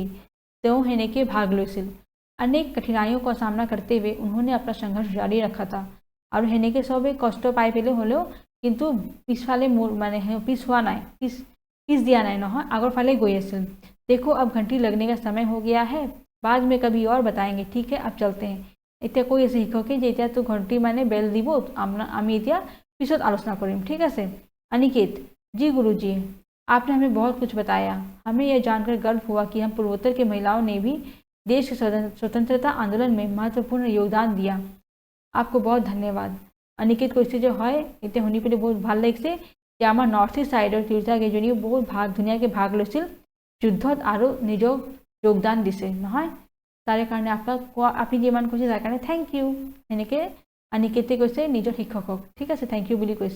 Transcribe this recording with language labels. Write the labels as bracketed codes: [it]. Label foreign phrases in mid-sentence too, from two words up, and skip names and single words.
[as] তেওঁ সেনেকৈ भाग লৈছিল। [hi] अनेक कठिनाइयों का सामना करते हुए उन्होंने अपना संघर्ष जारी रखा था और [as] সেনেকৈ সবে কষ্ট পাই পেলে হলেও কিন্তু পিছফালে মানে পিছ হোৱা নাই, পিছ দিয়া নাই নহয়, আগৰ ফালে গৈ আছিল। [hi] देखो अब घंटी लगने का समय हो गया है, बाद में कभी और बताएंगे। ठीक है अब चलते हैं। [as] এতিয়া কৈ আছে শিক্ষকে যে এতিয়া তো ঘণ্টি মানে বেল দিব, আমি এতিয়া পিছত আলোচনা কৰিম। [hi] ठीक है अनिकेत जी गुरुजी आपने हमें बहुत कुछ बताया, हमें यह जानकर गर्व हुआ कि हम पूर्वोत्तर के महिलाओं ने भी देश के स्वतंत्रता आंदोलन में महत्वपूर्ण योगदान दिया। आपको बहुत धन्यवाद। [as] अनिकेत কৈছে যে হয় এতিয়া শুনি পেলাই বহুত ভাল লাগিছে যে আমাৰ [en] north east [as] সাইডৰ তিৰোতাকেইজনীও বহুত ধুনীয়াকৈ ভাগ লৈছিল যুদ্ধত আৰু নিজক যোগদান দিছে নহয়। তাৰে কাৰণে আপুনি যিমান কৈছে তাৰ কাৰণে [en] thank you. [as] সেনেকৈ अनिकेते কৈছে নিজৰ শিক্ষকক। ঠিক আছে [en] thank you [as] বুলি কৈছে।